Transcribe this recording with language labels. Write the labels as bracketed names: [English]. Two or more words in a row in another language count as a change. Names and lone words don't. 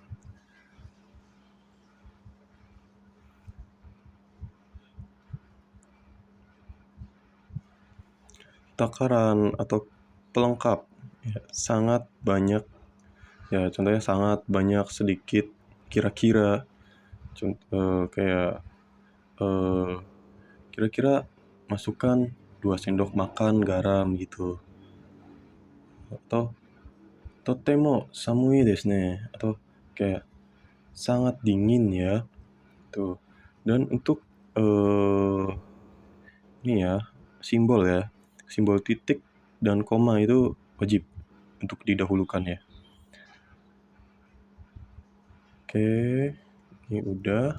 [Indonesian] Takaran atau pelengkap ya, sangat banyak ya, contohnya sangat banyak, sedikit, kira-kira, kayak kira-kira masukkan 2 sendok makan garam gitu, atau [Japanese] とても寒いですね, [Indonesian] atau kayak sangat dingin ya tuh. Dan untuk ini ya, simbol titik dan koma itu wajib untuk didahulukan ya. Oke, ini udah.